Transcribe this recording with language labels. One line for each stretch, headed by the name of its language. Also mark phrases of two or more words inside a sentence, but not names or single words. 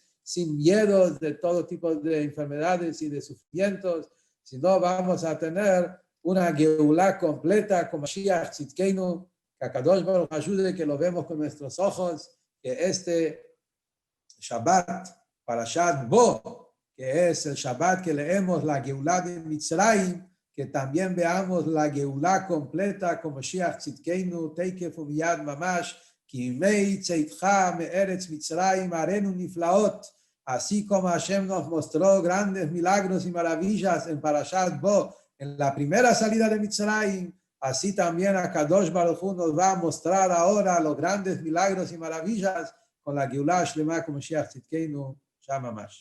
Spanish: sin miedos de todo tipo de enfermedades y de sufrimientos, sino vamos a tener una Geulá completa con
Hebrew: משיח צדקנו,
Spanish: que
Hebrew: הקדוש ברוך
Spanish: ayude, que lo vemos con nuestros ojos, que este Shabbat, Parashat Bo, que es el Shabbat que leemos la Geulá de Mitzrayim, que también veamos la Geulá completa como
Hebrew: משיח צדקנו תיכף ומיד ממש כימי צאתך מארץ מצרים אראנו נפלאות,
Spanish: así como Hashem nos mostró grandes milagros y maravillas en Parashat Bo, en la primera salida de Mitzrayim, así también
Hebrew: הקדוש ברוך הוא
Spanish: nos va a mostrar ahora los grandes milagros y maravillas con la
Hebrew: גאולה שלמה
Spanish: como
Hebrew: משיח צדקנו,
Spanish: Shamamash.